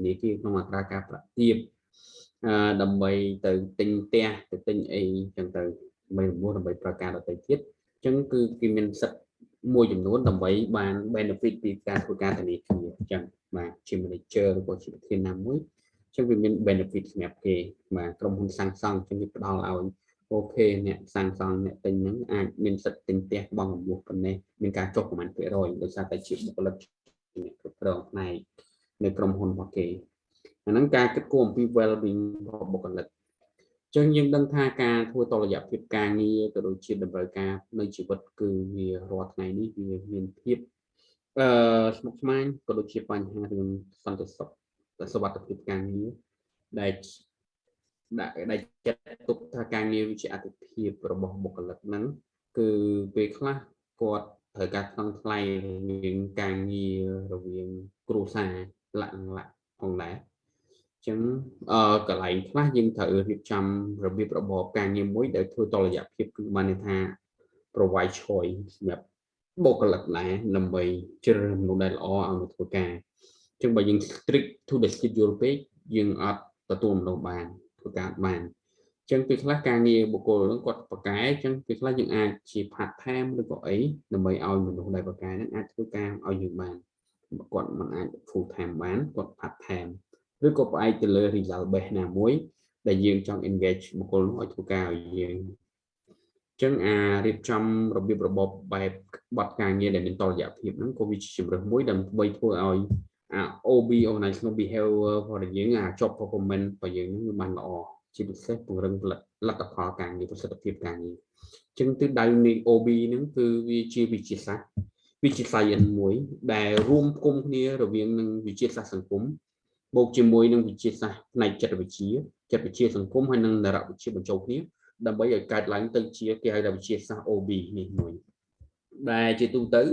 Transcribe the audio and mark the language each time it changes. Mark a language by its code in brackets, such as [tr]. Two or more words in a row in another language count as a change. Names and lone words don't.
[km] នាគារក្នុងអត្រាការប្រាក់ទាបដើម្បីទៅទិញផ្ទះទៅទិញអីចឹងទៅដើម្បីប្រការដទៃទៀតអញ្ចឹងគឺគេមានសិទ្ធិមួយចំនួនដើម្បីបាន benefit ពីការធ្វើការធនាគារអញ្ចឹងបាទជា manager ឬក៏ជាប្រធានណាមួយអញ្ចឹងវាមាន benefit សម្រាប់គេបាទក្រុមហ៊ុនសាងសង់អញ្ចឹងវាផ្ដល់ឲ្យអូខេអ្នកសាងសង់អ្នកទិញហ្នឹងអាចមានសិទ្ធិទិញផ្ទះបង់រំលោះប៉ុណ្ណេះមាន ការចុះប្រមាណ%ដោយសារតែជាបុគ្គលិកអ្នកគ្រប់គ្រងផ្នែកនៅក្រុមហ៊ុនរបស់គេអាហ្នឹងការគិតគូរអំពី well-being របស់បុគ្គលិកអញ្ចឹងយើងដឹងថាការធ្វើតុល្យភាពការងារក៏ដូចជាតម្រូវការនៅជីវិតគឺវារាល់ថ្ងៃនេះវាមានភាពស្មុគស្មាញក៏ដូចជាបញ្ហារឿងសន្តិសុ ខសុវត្ថិភាពការងារដែលចាត់ទុកថាការងារវាជាអត្ថប្រយោជន៍របស់បុគ្គលិកហ្នឹងគឺពេលខ្លះគាត់ត្រូវការថ្លឹងថ្លែងរវាងការងាររវាងគ្រួសារលក្ខណៈផងដែរអញ្ចឹង កន្លែងខ្លះយើងត្រូវរៀបចំរបៀបរបបការងារមួយដែលធ្វើតុល្យភាពគឺបានន័យថា [en] provide choice [km] សម្រាប់បុគ្គលិកដែរដើម្បីជ្រើសរើសមនុស្សដែលល្អឲ្យមក ធ្វើការអញ្ចឹងបើយើង [en] strict to the schedule [km] ពេកយើងអត់ទទួលមនុស្សបានធ្វើការបានអញ្ចឹងពេលខ្លះការងារ បុគ្គលនឹងគាត់ប្រកែអញ្ចឹងពេលខ្លះយើងអាចជា [en] part time [km] ឬក៏អីដើម្បីឲ្យមនុស្សដែលប្រកែហ្នឹងអាចធ្វើការឲ្យយើងបានគាត់មិនអាច [en] full time [km] បានគាត់ [en] part time [km] ឬក៏ផ្អែកទៅលើ [en] result base [km] ណាមួយដែលយើងចង់ engage បុគ្គលនោះឲ្យធ្វើការឲ្យយើងអញ្ចឹងរៀបចំរបៀបរបបបែបបទការងារដែលមានតុល្យភាពហ្នឹងក៏វាជាជម្រើសមួយដើម្បីធ្វើឲ្យ [en] OB organizational behavior [km] របស់យើង [en] job performance [km] របស់យើងហ្នឹងវាបានល្អជាពិសេសពង្រឹងលទ្ធផលការងារប្រសិទ្ធភាពការងារអញ្ចឹងទិសដៅនៃ OB ហ្នឹងគឺវាជាវិទ្យាសាស្ត្រវិទ្យាសាស្ត្រមួយដែលរួមផ្គុំគ្នារវាងនឹងវិទ្យាសាស្ត្រសង្គមបូកជាមួយនឹងវិទ្យាសាស្ត្រផ្នែកចិត្តវិទ្យាសង្គមហើយនិងនរវិទ្យាបញ្ចូលគ្នាដើម្បីឲ្យកើតឡើងទៅជាគេហៅថាវិទ្យាសាស្ត្រ OB នេះមួយដែលជាទូទៅ